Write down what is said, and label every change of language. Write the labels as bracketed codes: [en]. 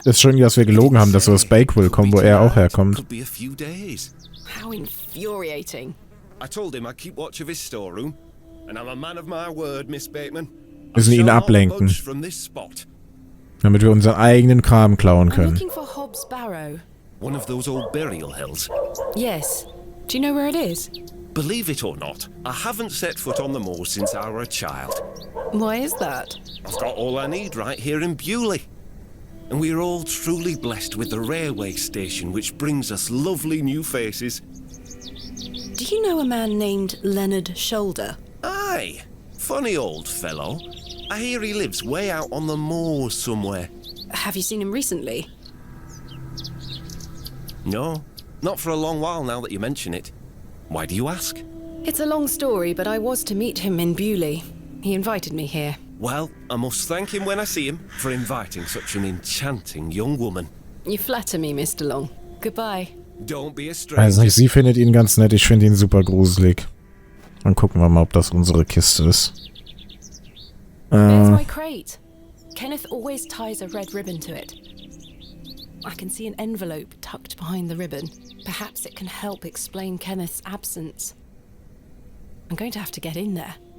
[de] Das ist schön, dass wir gelogen haben, dass wir aus Bakewell kommen, wo er auch herkommt. [en] Could be a few days. How infuriating. I told him I'd keep watch of his storeroom, and I'm a man of my word, Miss Bateman. [de] Wir müssen ihn ablenken, [en] From this spot. [de] damit wir unseren eigenen Kram klauen [en] I'm [de] können. [en] looking for HOB'S Barrow. One of those old burial hills. Yes. Do you know where it is? Believe it or not, I haven't set foot on the moor since I were a child. Why is that? I've got all I need right here in Bewley. And we're all truly blessed with the railway station, which brings us lovely new faces. Do you know a man named Leonard Shoulder? Aye, funny old fellow. I hear he lives way out on the moor somewhere. Have you seen him recently? No, not for a long while now that you mention it. Why do you ask? It's a long story, but I was to meet him in Bewley. He invited me here. Well, I must thank him when I see him for inviting such an enchanting young woman. You flatter me, Mr. Long. Goodbye. Don't be a stranger. [de] Also nicht, sie findet ihn ganz nett, ich finde ihn super gruselig. Dann gucken wir mal, ob das unsere Kiste ist. [en] There's my crate. Kenneth always ties a red ribbon to it. I can see an envelope tucked behind the ribbon. Perhaps it can help explain Kenneth's absence. I'm going to have to get in there.